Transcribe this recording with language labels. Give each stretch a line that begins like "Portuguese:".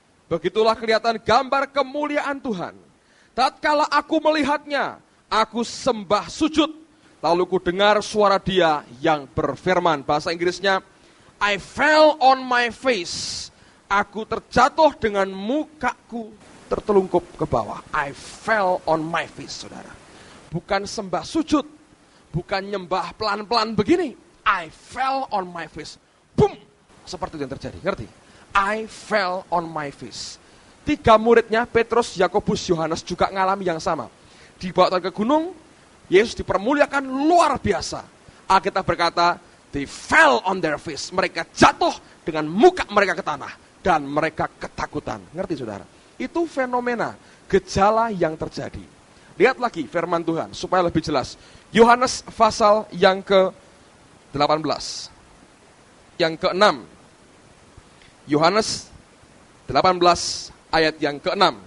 Indonesian: Begitulah kelihatan gambar kemuliaan Tuhan. Tatkala aku melihatnya, aku sembah sujud, lalu ku dengar suara Dia yang berfirman. Bahasa Inggrisnya,
English: I fell on my face.
Indonesian: Aku terjatuh dengan mukaku tertelungkup ke bawah.
English: I fell on my face, saudara.
Indonesian: Bukan sembah sujud, bukan nyembah pelan-pelan begini.
English: I fell on my face. Boom!
Indonesian: Seperti itu yang terjadi, ngerti?
English: I fell on my face.
Indonesian: 3 muridnya, Petrus, Yakobus, Yohanes juga ngalami yang sama. Dibawa ke gunung, Yesus dipermuliakan luar biasa. Alkitab berkata,
English: they fell on their face.
Indonesian: Mereka jatuh dengan muka mereka ke tanah. Dan mereka ketakutan. Ngerti, saudara? Itu fenomena, gejala yang terjadi. Lihat lagi firman Tuhan supaya lebih jelas. Yohanes pasal yang ke-18. Yang ke-6. Yohanes 18 ayat yang ke-6.